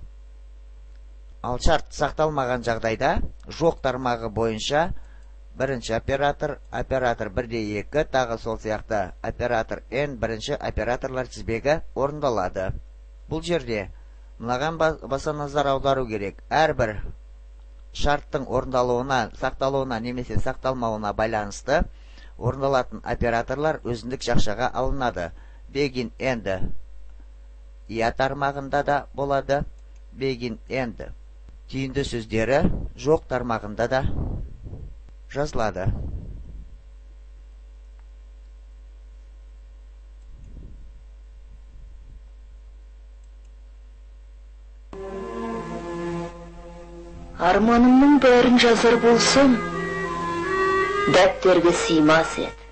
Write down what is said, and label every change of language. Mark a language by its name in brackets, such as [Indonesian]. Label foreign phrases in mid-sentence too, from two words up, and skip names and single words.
[Kazakh] Ал шарт сақталмаған жағдайда жоқ тармағы бойынша бірінші оператор 1-2, тағы сол сияқты оператор n, бірінші операторлар тізбегі орындалады. Бұл жерде мынаған баса назар аудару керек. Әрбір шарттың орындалуына, сақталуына немесе сақталмауына байланысты орындалатын операторлар өзіндік жақшаға алынады. [English] Begin end [Kazakh] я тармағында да болады. [English] Begin end [Kazakh] түйінді сөздері жоқ тармағында да жазылады. Арманымның бәрін жазар болсам, дәптерге сыймас еді.